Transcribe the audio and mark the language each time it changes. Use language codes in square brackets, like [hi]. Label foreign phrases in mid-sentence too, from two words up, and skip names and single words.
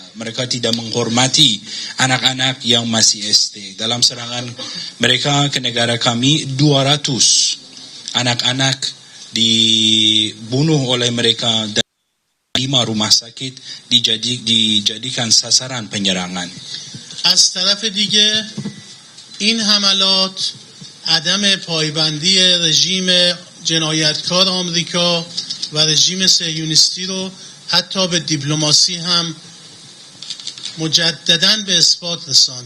[id] Mereka tidak menghormati anak-anak yang masih SD. Dalam serangan mereka ke negara kami, 200 anak-anak dibunuh oleh mereka dan 5 rumah sakit dijadikan sasaran penyerangan. [fa] از طرف دیگه این حملات عدم پایبندی رژیم جنایتکار آمریکا و رژیم صهیونیستی رو حتی به دیپلماسی هم مجدداً به اثبات رساند.